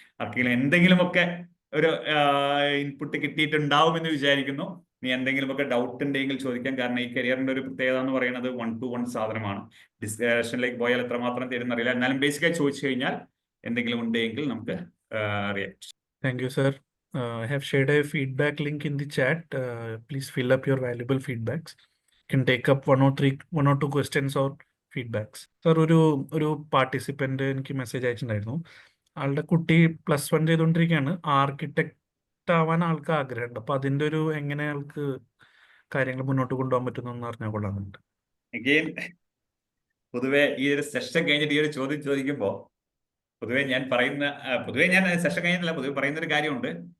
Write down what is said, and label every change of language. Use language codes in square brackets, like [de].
[ml] ആർക്കെങ്കിലും എന്തെങ്കിലുമൊക്കെ ഒരു ഇൻപുട്ട് കിട്ടിയിട്ടുണ്ടാവും എന്ന് വിചാരിക്കുന്നു. നീ എന്തെങ്കിലുമൊക്കെ ഡൗട്ട് ഉണ്ടെങ്കിൽ ചോദിക്കാം. കാരണം ഈ കരിയറിന്റെ ഒരു പ്രത്യേകത എന്ന് പറയുന്നത് 1-to-1 സാധനമാണ്. ഡിസ്കഷനിലേക്ക് പോയാൽ എത്രമാത്രം തരുന്നറിയില്ല. എന്നാലും ബേസിക്കായി ചോദിച്ചു കഴിഞ്ഞാൽ എന്തെങ്കിലും ഉണ്ടെങ്കിൽ നമുക്ക് അറിയാം. [en] Thank you, sir. I have shared a feedback link in the chat. Please fill up your valuable feedbacks. You can take up 1 or 2 questions or feedbacks. [ml] Sir, ഒരു പാർട്ടിസിപ്പന്റ് എനിക്ക് മെസ്സേജ് അയച്ചിട്ടുണ്ടായിരുന്നു. ആളുടെ കുട്ടി +1 ചെയ്തുകൊണ്ടിരിക്കുകയാണ്. ആർക്കിടെക്ട് ആവാൻ ആൾക്ക് ആഗ്രഹമുണ്ട്. അപ്പൊ അതിന്റെ ഒരു എങ്ങനെ ആൾക്ക് കാര്യങ്ങൾ മുന്നോട്ട് കൊണ്ടുപോകാൻ പറ്റുന്നു അറിഞ്ഞാൽ കൊള്ളാമെന്നുണ്ട്. അഗെയിൻ പൊതുവെ ഈ ഒരു സെഷൻ കഴിഞ്ഞിട്ട് ഈ ഒരു ചോദ്യം ചോദിക്കുമ്പോൾ പൊതുവെ ഞാൻ സെഷൻ കഴിഞ്ഞിട്ടില്ല, പൊതുവെ പറയുന്ന ഒരു കാര്യമുണ്ട്.